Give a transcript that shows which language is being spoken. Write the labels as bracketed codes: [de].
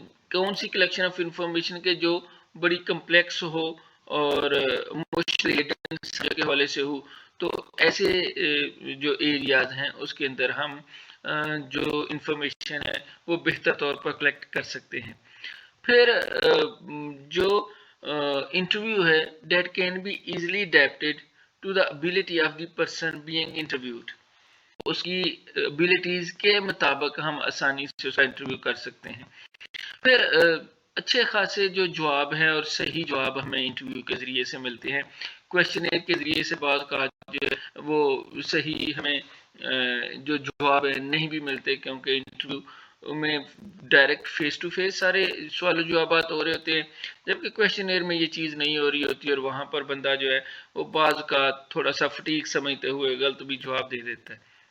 [ur] کون سی collection of information کے جو بڑی کمپلیکس ہو اور مشکل کے حوالے سے ہو، تو ایسے جو ایریاز ہیں اس کے اندر ہم جو انفارمیشن ہے وہ بہتر طور پر کلیکٹ کر سکتے ہیں. پھر جو انٹرویو ہے [en] that can be easily adapted to the ability of the person being interviewed. [ur] اس کی ابیلٹیز کے مطابق ہم آسانی سے اس کا انٹرویو کر سکتے ہیں. پھر اچھے خاصے جو جواب ہیں اور صحیح جواب ہمیں انٹرویو کے ذریعے سے ملتے ہیں. کویشچنر کے ذریعے سے بعض کا وہ صحیح ہمیں جو جواب نہیں بھی ملتے، کیونکہ انٹرویو میں ڈائریکٹ فیس ٹو فیس سارے سوال و جوابات ہو رہے ہوتے ہیں، جبکہ کویشچنر میں یہ چیز نہیں ہو رہی ہوتی اور وہاں پر بندہ جو ہے وہ بعض کا تھوڑا سا فٹیک سمجھتے ہوئے غلط بھی جواب دے دیتا ہے.